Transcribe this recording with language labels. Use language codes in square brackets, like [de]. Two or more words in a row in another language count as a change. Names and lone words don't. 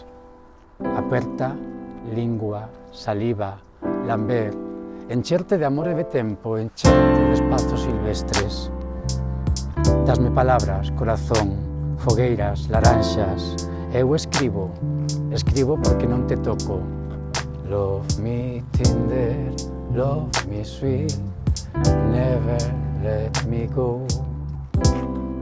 [gl] Aperta, lingua, saliva, lamber, encherte de amor e de tempo, encherte de espazos silvestres. Dasme palabras, corazón, fogueiras, laranxas, eu escribo porque non te toco. [en] Love me tender, love me sweet, never let me go.